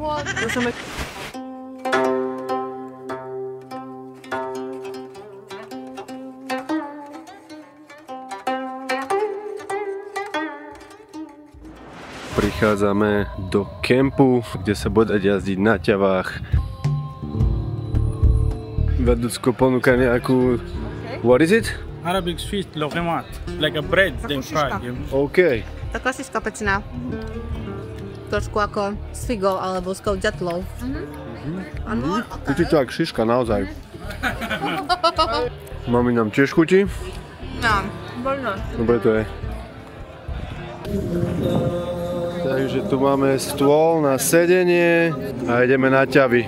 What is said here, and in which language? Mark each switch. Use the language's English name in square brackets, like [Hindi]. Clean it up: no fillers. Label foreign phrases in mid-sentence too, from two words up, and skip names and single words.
[Slovak] Prichádzame do kempu, kde sa bude dať jazdiť na ťavách. Vedúcko ponúka nejakú... [English] What is it? Arabic sweet logemat, like a bread, then fried. OK. [Slovak] Tá klasická pecina. Trošku ako s figou alebo s ďatlou. Áno. Chutí to jak šiška, naozaj. Mami nám tiež chutí. No. Dobre to je. Takže tu máme stôl na sedenie a ideme na ťavy.